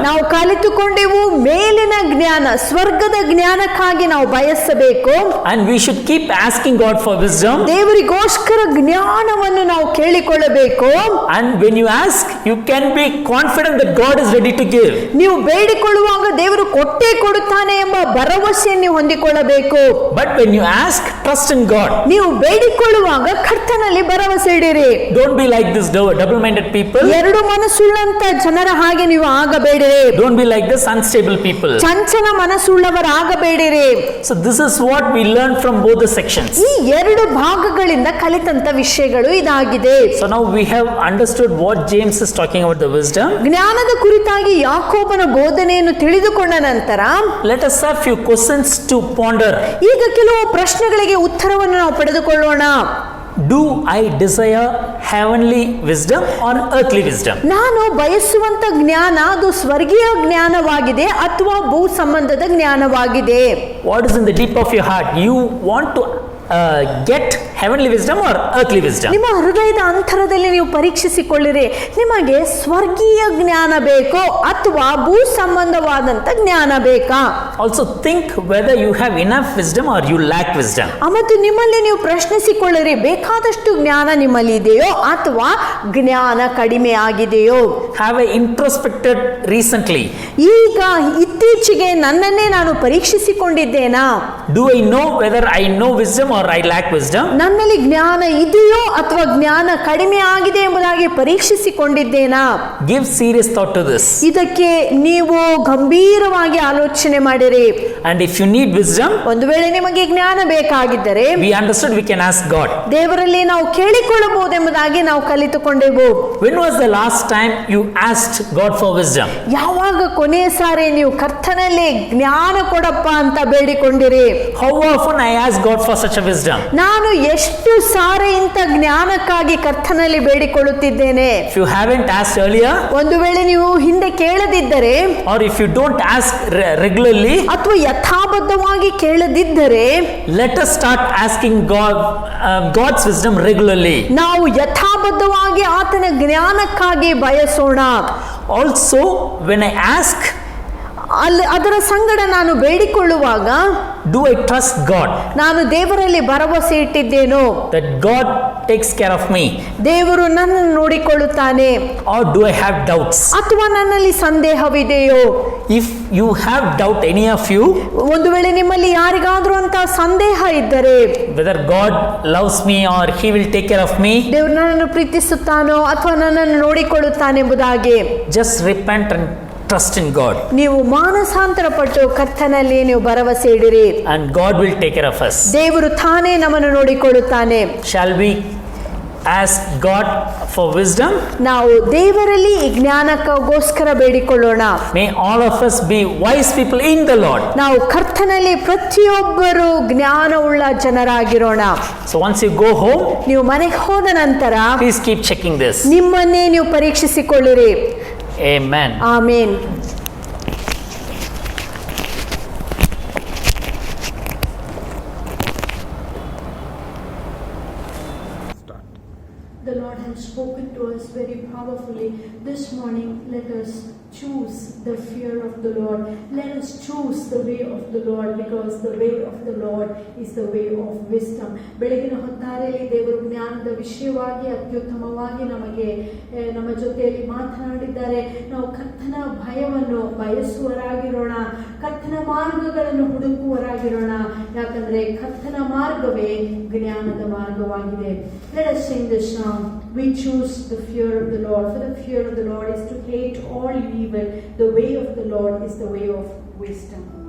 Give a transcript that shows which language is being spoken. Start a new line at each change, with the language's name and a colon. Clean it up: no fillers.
Kannada: ನಾವು ಕಲಿತುಕೊಂಡೆವು ಮೇಲಿನ ಜ್ಞಾನ, ಸ್ವರ್ಗದ ಜ್ಞಾನಕ್ಕಾಗಿ ನಾವು ಬಯಸಬೇಕು.
English: And we should keep asking God for wisdom.
Kannada: ದೇವರಿಗೋಸ್ಕರ ಜ್ಞಾನವನ್ನು ನಾವು ಕೇಳಿಕೊಳ್ಳಬೇಕು.
English: And when you ask, you can be confident that God is ready to give.
Kannada: ನೀವು ಬೇಡಿಕೊಳ್ಳುವಾಗ ದೇವರು ಕೊಟ್ಟೇ ಕೊಡುತ್ತಾನೆ ಎಂಬ ಭರವಸೆಯನ್ನು ನೀವು ಹೊಂದಿಕೊಳ್ಳಬೇಕು.
English: But when you ask, trust trust in God.
Kannada: ನೀವು ಬೇಡಿಕೊಳ್ಳುವಾಗ ಕರ್ತನಲ್ಲಿ ಭರವಸೆ ಇಡಿರಿ.
English: Don't be like this double-minded people.
Kannada: ಎರಡು ಮನಸ್ಸುಳ್ಳಂತ ಜನರ ಹಾಗೆ ನೀವು ಆಗಬೇಡಿರಿ.
English: Don't be like this unstable people.
Kannada: ಚಂಚಲ ಮನಸ್ಸುಳ್ಳವರಾಗಬೇಡಿರಿ.
English: So this is what we learn from both the sections.
Kannada: ಈ ಎರಡು ಭಾಗಗಳಿಂದ ಕಲಿತಂತ ವಿಷಯಗಳು ಇದಾಗಿದೆ.
English: So now we have understood what James is talking about the wisdom.
Kannada: ಜ್ಞಾನದ ಕುರಿತಾಗಿ ಯಾಕೋಬನ ಬೋಧನೆಯನ್ನು ತಿಳಿದುಕೊಂಡ ನಂತರ
English: Let us have few questions to ponder.
Kannada: ಈಗ ಕೆಲವು ಪ್ರಶ್ನೆಗಳಿಗೆ ಉತ್ತರವನ್ನು ನಾವು ಪಡೆದುಕೊಳ್ಳೋಣ.
English: Do I desire heavenly wisdom or earthly wisdom?
Kannada: ನಾನು ಬಯಸುವಂತ ಜ್ಞಾನ ಅದು ಸ್ವರ್ಗೀಯ ಜ್ಞಾನವಾಗಿದೆ ಅಥವಾ ಭೂ ಸಂಬಂಧದ ಜ್ಞಾನವಾಗಿದೆ?
English: What is in the deep of your heart? You want to get heavenly wisdom or earthly wisdom?
Kannada: ನಿಮ್ಮ ಹೃದಯದ ಅಂತರದಲ್ಲಿ ನೀವು ಪರೀಕ್ಷಿಸಿಕೊಳ್ಳಿರಿ. ನಿಮಗೆ ಸ್ವರ್ಗೀಯ ಜ್ಞಾನ ಬೇಕೋ ಅಥವಾ ಭೂ ಸಂಬಂಧವಾದಂತ ಜ್ಞಾನ ಬೇಕಾ?
English: Also think whether you have enough wisdom or you lack wisdom.
Kannada: ಮತ್ತು ನಿಮ್ಮಲ್ಲಿ ನೀವು ಪ್ರಶ್ನಿಸಿಕೊಳ್ಳಿರಿ, ಬೇಕಾದಷ್ಟು ಜ್ಞಾನ ನಿಮ್ಮಲ್ಲಿ ಇದೆಯೋ ಅಥವಾ ಜ್ಞಾನ ಕಡಿಮೆ ಆಗಿದೆಯೋ?
English: Have I introspected recently?
Kannada: ಈಗ ಇತ್ತೀಚೆಗೆ ನನ್ನನ್ನೇ ನಾನು ಪರೀಕ್ಷಿಸಿಕೊಂಡಿದ್ದೇನಾ?
English: Do I know whether I know wisdom or I lack wisdom?
Kannada: ನನ್ನಲ್ಲಿ ಜ್ಞಾನ ಇದೆಯೋ ಅಥವಾ ಜ್ಞಾನ ಕಡಿಮೆ ಆಗಿದೆ ಎಂಬುದಾಗಿ ಪರೀಕ್ಷಿಸಿಕೊಂಡಿದ್ದೇನಾ?
English: Give serious thought to this.
Kannada: ಇದಕ್ಕೆ ನೀವು ಗಂಭೀರವಾಗಿ ಆಲೋಚನೆ ಮಾಡಿರಿ.
English: And if you need wisdom,
Kannada: ಒಂದು ವೇಳೆ ನಿಮಗೆ ಜ್ಞಾನ ಬೇಕಾಗಿದ್ದರೆ
English: we understood we can ask God.
Kannada: ದೇವರಲ್ಲಿ ನಾವು ಕೇಳಿಕೊಳ್ಳಬಹುದೆಂಬುದಾಗಿ ನಾವು ಕಲಿತುಕೊಂಡೆವು.
English: When was the last time you asked God for wisdom?
Kannada: ಯಾವಾಗ ಕೊನೆಯ ಸಾರಿ ನೀವು ಕರ್ತನಲ್ಲಿ ಜ್ಞಾನ ಕೊಡಪ್ಪ ಅಂತ ಬೇಡಿಕೊಂಡಿರಿ?
English: How often I ask God for such a wisdom?
Kannada: ನಾನು ಎಷ್ಟು ಸಾರಿ ಇಂಥ ಜ್ಞಾನಕ್ಕಾಗಿ ಕರ್ತನಲ್ಲಿ ಬೇಡಿಕೊಳ್ಳುತ್ತಿದ್ದೇನೆ?
English: If you haven't asked earlier,
Kannada: ಒಂದು ವೇಳೆ ನೀವು ಹಿಂದೆ ಕೇಳದಿದ್ದರೆ,
English: or if you don't ask regularly,
Kannada: ಅಥವಾ ಯಥಾಬದ್ಧವಾಗಿ ಕೇಳದಿದ್ದರೆ,
English: let us start asking God's wisdom regularly.
Kannada: ನಾವು ಯಥಾಬದ್ಧವಾಗಿ ಆತನ ಜ್ಞಾನಕ್ಕಾಗಿ ಬಯಸೋಣ.
English: Also, when I ask,
Kannada: ಅದರ ಸಂಗಡ ನಾನು ಬೇಡಿಕೊಳ್ಳುವಾಗ,
English: do I trust God?
Kannada: ನಾನು ದೇವರಲ್ಲಿ ಭರವಸೆ ಇಟ್ಟಿದ್ದೇನೋ
English: that God takes care of me?
Kannada: ದೇವರು ನನ್ನನ್ನು ನೋಡಿಕೊಳ್ಳುತ್ತಾನೆ?
English: Or do I have doubts?
Kannada: ಅಥವಾ ನನ್ನಲ್ಲಿ ಸಂದೇಹವಿದೆಯೋ?
English: If you have doubt, any of you,
Kannada: ಒಂದು ವೇಳೆ ನಿಮ್ಮಲ್ಲಿ ಯಾರಿಗಾದ್ರೂ ಅಂತ ಸಂದೇಹ ಇದ್ದರೆ,
English: whether God loves me or He will take care of me,
Kannada: ದೇವರು ನನ್ನನ್ನು ಪ್ರೀತಿಸುತ್ತಾನೋ ಅಥವಾ ನನ್ನನ್ನು ನೋಡಿಕೊಳ್ಳುತ್ತಾನೆ ಎಂಬುದಾಗಿ,
English: just repent and trust in God.
Kannada: ನೀವು ಮಾನಸಾಂತರ ಪಟ್ಟು ಕರ್ತನಲ್ಲಿ ನೀವು ಭರವಸೆ ಇಡಿರಿ.
English: And God will take care of us.
Kannada: ದೇವರು ತಾನೇ ನಮ್ಮನ್ನು ನೋಡಿಕೊಳ್ಳುತ್ತಾನೆ.
English: Shall we ask God for wisdom?
Kannada: ನಾವು ದೇವರಲ್ಲಿ ಈ ಜ್ಞಾನಕ್ಕೋಸ್ಕರ ಬೇಡಿಕೊಳ್ಳೋಣ.
English: May all of us be wise people in the Lord.
Kannada: ನಾವು ಕರ್ತನಲ್ಲಿ ಪ್ರತಿಯೊಬ್ಬರು ಜ್ಞಾನವುಳ್ಳ ಜನರಾಗಿರೋಣ.
English: So once you go home,
Kannada: ನೀವು ಮನೆಗೆ ಹೋದ ನಂತರ
English: please keep checking this.
Kannada: ನಿಮ್ಮನ್ನೇ ನೀವು ಪರೀಕ್ಷಿಸಿಕೊಳ್ಳಿರಿ.
English: Amen.
Kannada: Amen.
English: The Lord has spoken to us very powerfully this morning. Let us choose the fear of the Lord. Let us choose the way of the Lord, because the way of the Lord is the way of wisdom.
Kannada: ಬೆಳಗಿನ ಹೊತ್ತಾರೆಯಲ್ಲಿ ದೇವರು ಜ್ಞಾನದ ವಿಷಯವಾಗಿ ಅತ್ಯುತ್ತಮವಾಗಿ ನಮ್ಮ ಜೊತೆಯಲ್ಲಿ ಮಾತನಾಡಿದ್ದಾರೆ. ನಾವು ಕರ್ತನ ಭಯವನ್ನು ಬಯಸುವರಾಗಿರೋಣ, ಕರ್ತನ ಮಾರ್ಗಗಳನ್ನು ಹುಡುಕುವರಾಗಿರೋಣ, ಯಾಕಂದ್ರೆ ಕರ್ತನ ಮಾರ್ಗವೇ ಜ್ಞಾನದ ಮಾರ್ಗವಾಗಿದೆ.
English: Let us sing this song. We choose the fear of the Lord, for the fear of the Lord is to hate all evil. The way of the Lord is the way of wisdom.